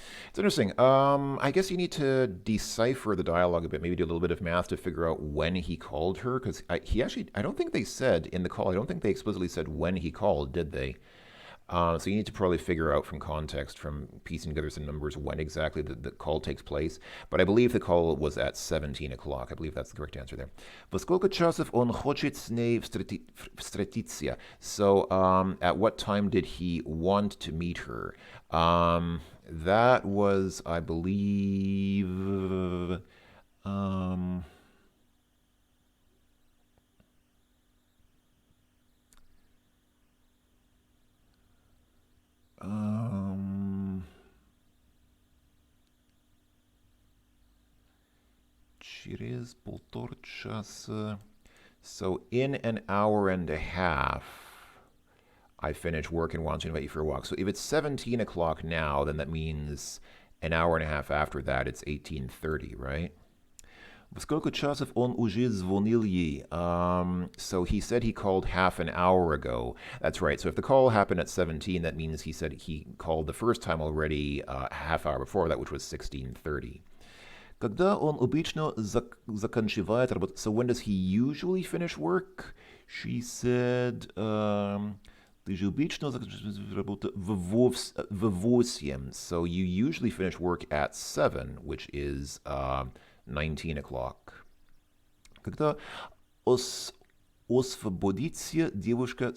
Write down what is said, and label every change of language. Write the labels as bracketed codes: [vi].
[en] It's interesting. I guess you need to decipher the dialogue a bit, maybe do a little bit of math to figure out when he called her, because I don't think they said in the call, I don't think they explicitly said when he called, did they? So you need to probably figure out from context, from piecing together some numbers, when exactly the call takes place. But I believe the call was at 17 o'clock. I believe that's the correct answer there. [ru] Во сколько часов он хочет с ней встретиться? [en] So at what time did he want to meet her? That was, I believe... [ru] Um, um, через полтора. [en] So in an hour and a half, I finish work and want to invite you for a walk. So if it's 17 o'clock now, then that means an hour and a half after that, it's 18:30, right? [ru] Во сколько часов он уже звонил ей? [en] So he said he called half an hour ago. That's right. So if the call happened at 17, that means he said he called the first time already half hour before that, which was 16:30. [ru] Когда он обычно заканчивает работу? [en] So when does he usually finish work? She said, [ru] ты же обычно заканчиваешь работу в 8. [en] So you usually finish work at 7, which is 19 o'clock. [ru] Когда освободится девушка?